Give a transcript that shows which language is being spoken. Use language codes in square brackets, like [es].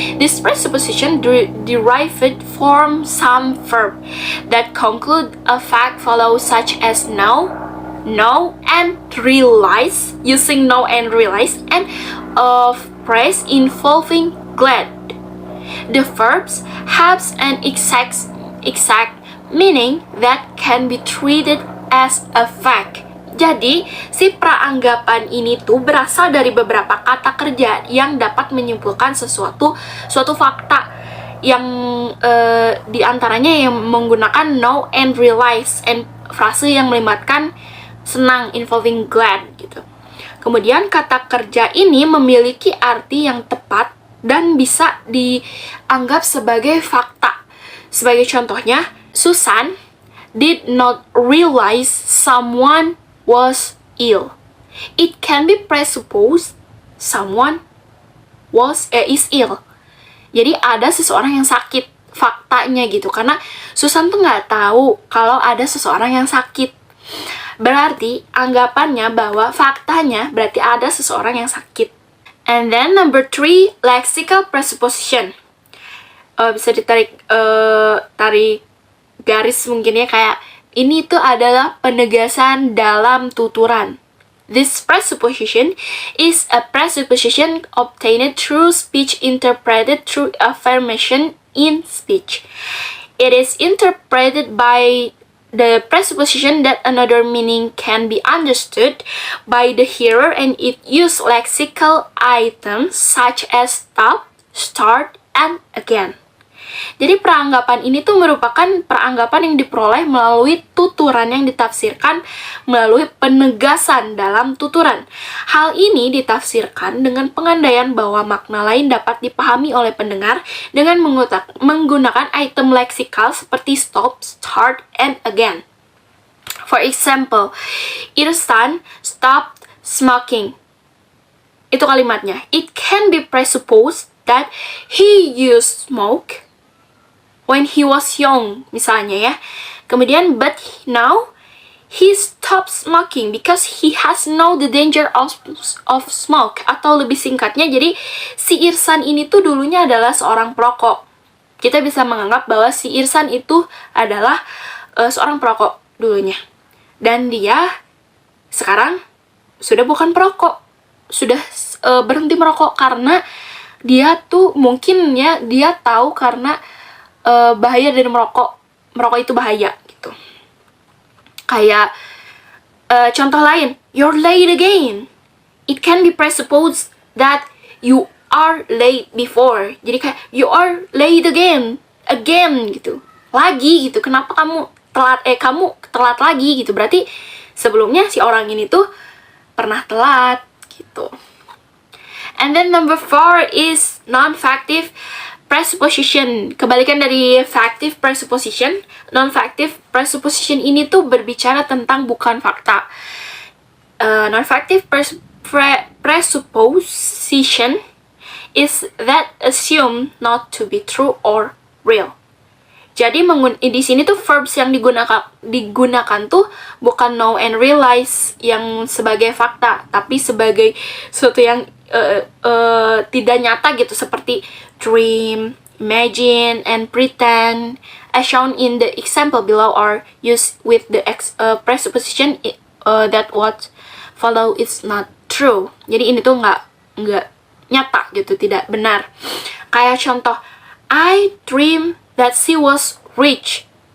[en] This presupposition derived from some verb that conclude a fact follows, such as know, and realize, using know and realize, and of phrase involving glad. The verbs have an exact meaning that can be treated as a fact. [id] Jadi, si praanggapan ini tuh berasal dari beberapa kata kerja yang dapat menyimpulkan suatu fakta, yang diantaranya yang menggunakan know and realize, and frase yang melibatkan senang, [en] involving glad [id] gitu. Kemudian kata kerja ini memiliki arti yang tepat dan bisa dianggap sebagai fakta. Sebagai contohnya, [en] Susan did not realize someone was ill. It can be presupposed someone is ill. [id] Jadi ada seseorang yang sakit, faktanya gitu. Karena Susan tuh nggak tahu kalau ada seseorang yang sakit. Berarti anggapannya bahwa faktanya berarti ada seseorang yang sakit. [en] And then number 3, lexical presupposition. [id] Bisa ditarik tarik garis mungkin ya, kayak ini tuh adalah penegasan dalam tuturan. [en] This presupposition is a presupposition obtained through speech interpreted through affirmation in speech. It is interpreted by the presupposition that another meaning can be understood by the hearer, and it uses lexical items such as stop, start, and again. [id] Jadi peranggapan ini tuh merupakan peranggapan yang diperoleh melalui tuturan yang ditafsirkan melalui penegasan dalam tuturan. Hal ini ditafsirkan dengan pengandaian bahwa makna lain dapat dipahami oleh pendengar dengan menggunakan item leksikal seperti stop, start, and again. [en] For example, Irsan stopped smoking. [id] Itu kalimatnya. [en] It can be presupposed that he used smoke when he was young, [id] misalnya ya. [en] Kemudian, but now he stopped smoking because he has known the danger of smoke. [id] Atau lebih singkatnya, jadi si Irsan ini tuh dulunya adalah seorang perokok. Kita bisa menganggap bahwa si Irsan itu adalah seorang perokok dulunya. Dan dia sekarang sudah bukan perokok. Sudah berhenti merokok karena dia tuh mungkin ya, dia tahu karena bahaya dari merokok itu bahaya gitu. Kayak contoh lain, [en] you're late again. It can be presupposed that you are late before. [id] Jadi kayak [en] you are late again [id] gitu, lagi gitu. Kenapa kamu telat lagi gitu. Berarti sebelumnya si orang ini tuh pernah telat gitu. [en] And then number 4 is non-factive presupposition. [id] Kebalikan dari factive presupposition, non-factive presupposition ini tuh berbicara tentang bukan fakta. [en] Non-factive presupposition is that assumed not to be true or real. [id] Jadi di sini tuh verbs yang digunakan tuh bukan know and realize yang sebagai fakta, tapi sebagai sesuatu yang tidak nyata gitu, seperti dream, imagine, and pretend, [en] as shown in the example below, are used with the presupposition that what follow is not true. [id] Jadi ini tuh nggak nyata gitu, tidak benar. Kayak contoh, [en] I dream that she was rich.